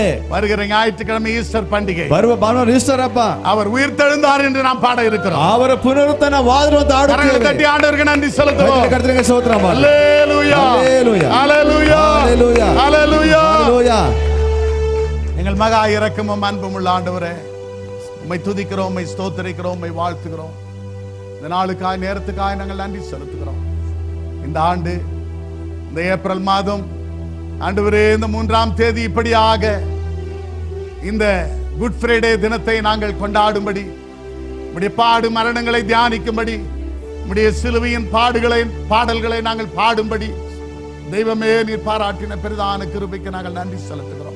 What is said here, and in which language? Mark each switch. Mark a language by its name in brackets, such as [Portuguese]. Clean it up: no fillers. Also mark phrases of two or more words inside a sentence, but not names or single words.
[Tamil] வருகிற ஞாயிற்றுக்கிழமை ஈஸ்டர் பண்டிகை, [Kannada] ಬರುವ ಭಾನುವಾರ ಈಸ್ಟರ್ ಹಬ್ಬ. [Tamil] அவர் உயிர்த்தெழுந்தார் என்று நாம் பாட இருக்கிறோம். [Kannada] ಅವರ ಪುನರುತ್ಥಾನವಾದರು ಅಂತ [Tamil] கரங்களை [Kannada] ಹಾಡುತ್ತೇವೆ. [Tamil] தட்டி ஆண்டவருக்கு நன்றி செலுத்துவோம். [Kannada] ಕರ್ತನಿಗೆ ಸ್ತೋತ್ರ ಮಾಡಿ. [Tamil] ஹalleluya, ஹalleluya, ஹalleluya, ஹalleluya, ஹalleluya. ஹalleluya. எங்கள் மகா இரக்கமும் அன்பும் உள்ள ஆண்டவரே, உம்மை துதிக்கிறோம், உம்மை ஸ்தோத்திரிக்கிறோம், உம்மை வாழ்த்துகிறோம். இந்த நாளுக்காய் நேரத்துக்காய் நாங்கள் நன்றி செலுத்துகிறோம். இந்த ஆண்டு இந்த ஏப்ரல் மாதம் ஆண்டவரே, இந்த 3ஆம் தேதி இப்படியாக இந்த குட் ஃப்ரைடே தினத்தை நாங்கள் கொண்டாடும்படி, உம்முடைய பாடு மரணங்களை தியானிக்கும்படி, உம்முடைய சிலுவையின் பாடல்களை நாங்கள் பாடும்படி தெய்வமே நீர் பாராட்டின பெரிதான கிருபைக்கு நாங்கள் நன்றி செலுத்துகிறோம்.